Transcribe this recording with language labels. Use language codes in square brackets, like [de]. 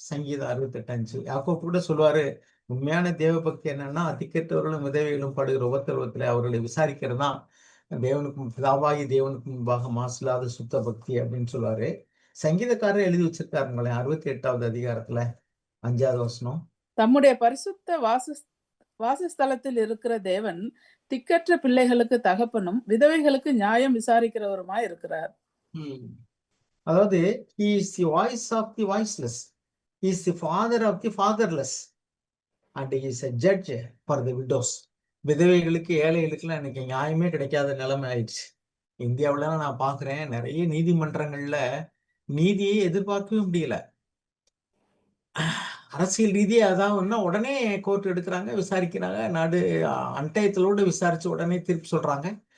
[ta] சங்கீதம் 68:5. யாக்கோபு கூட சொல்லுவாரு, உண்மையான தேவ பக்தி என்னன்னா, திக்கற்றவர்களும் விதவைகளும் படுகிற உபத்திரவத்துல அவர்களை விசாரிக்கிறது தான் தேவனுக்கும் பிதாவாகி தேவனுக்கும் முன்பாக மாசில்லாத சுத்த பக்தி அப்படின்னு சொல்லுவாரு. சங்கீதக்காரர் எழுதி வச்சிருக்காருங்களேன், 68வது அதிகாரத்துல 5வது வசனம். தம்முடைய பரிசுத்த வாசஸ்தலத்தில் இருக்கிற தேவன் திக்கற்ற பிள்ளைகளுக்கு தகப்பனும் விதவைகளுக்கு நியாயம் விசாரிக்கிறவருமாய் இருக்கிறார். அதாவது [en] he is the voice of the voiceless, he is the father of the fatherless, and he is a judge for the widows. [ta] விதவைகளுக்கு ஏழைகளுக்குலாம் இன்னைக்கு நியாயமே கிடைக்காத நிலைமை ஆயிடுச்சு. இந்தியாவில நான் பாக்குறேன், நிறைய நீதிமன்றங்கள்ல நீதியை எதிர்பார்க்கவே முடியல. அரசியல் ரீதியா அதாவது உடனே கோர்ட் எடுக்கிறாங்க, விசாரிக்கிறாங்க, நாடு அன்டயத்திலோடு விசாரிச்சு உடனே தீர்ப்பு சொல்றாங்க.